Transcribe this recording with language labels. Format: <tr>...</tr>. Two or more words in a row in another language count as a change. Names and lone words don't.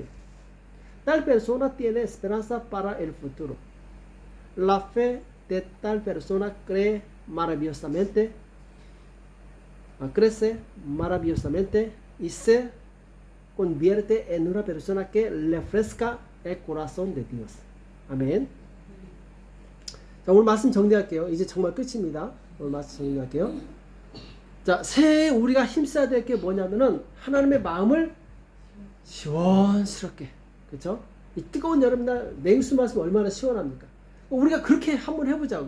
<es>Tal persona tiene esperanza para el futuro. La fe de tal persona crece maravillosamente y se convierte en una persona que refresca el corazón de Dios.</es> <ko>아멘. 자, 오늘 말씀 정리할게요. 이제 정말 끝입니다. 오늘 말씀 정리할게요. 자, 새해 우리가 힘써야 될 게 뭐냐면은 하나님의 마음을 시원스럽게, 그렇죠? 이 뜨거운 여름날 냉수 마시면 얼마나 시원합니까? 우리가 그렇게 한번 해보자고요.</ko>